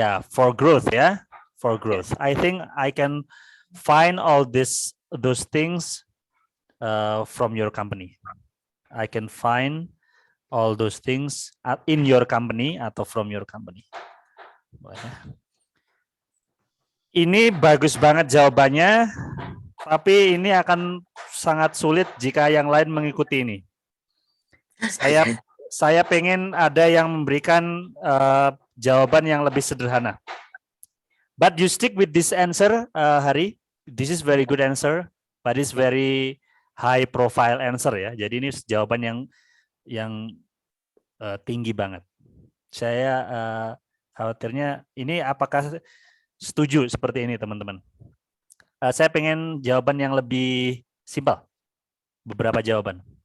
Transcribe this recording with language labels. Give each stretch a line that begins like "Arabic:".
English: for growth, for growth. I think I can find all those things from your company. I can find all those things in your company atau from your company.
Indonesian: Ini bagus banget jawabannya, tapi ini akan sangat sulit jika yang lain mengikuti ini. Saya pengen ada yang memberikan jawaban yang lebih sederhana.
English: But you stick with this answer, Hari. This is very good answer, but it's very high profile answer ya.
Indonesian: Jadi ini jawaban yang tinggi banget. Saya khawatirnya ini apakah setuju seperti ini teman-teman? Saya pengen jawaban yang lebih simpel. Beberapa jawaban.